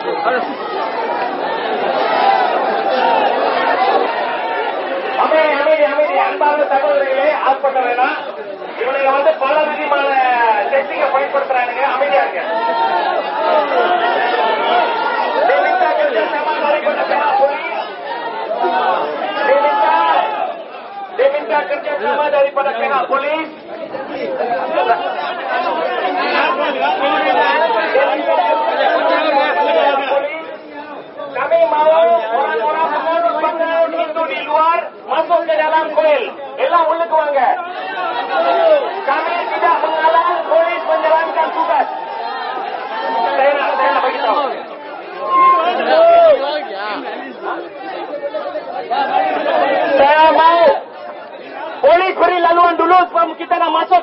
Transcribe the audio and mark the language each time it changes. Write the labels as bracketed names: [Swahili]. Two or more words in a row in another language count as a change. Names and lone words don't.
[Tamil] அன்பான சகோதரிகளே, ஆட்பட்ட வேணாம். இவனுங்க பல விதமான டெக்னிக்கை பயன்படுத்துறானுங்க. அமைதியா இருக்கு. [Malay] Diminta kerjasama daripada pihak polis. Kami mau orang-orang penganut Hindu di luar masuk ke dalam kuil. [Tamil] Elah உள்ளுக்கு வாங்க. [Malay] Kami tidak menghalang polis menjalankan tugas. Saya nak bagi tahu. Saya mau polis beri laluan dulu sebelum kita nak masuk.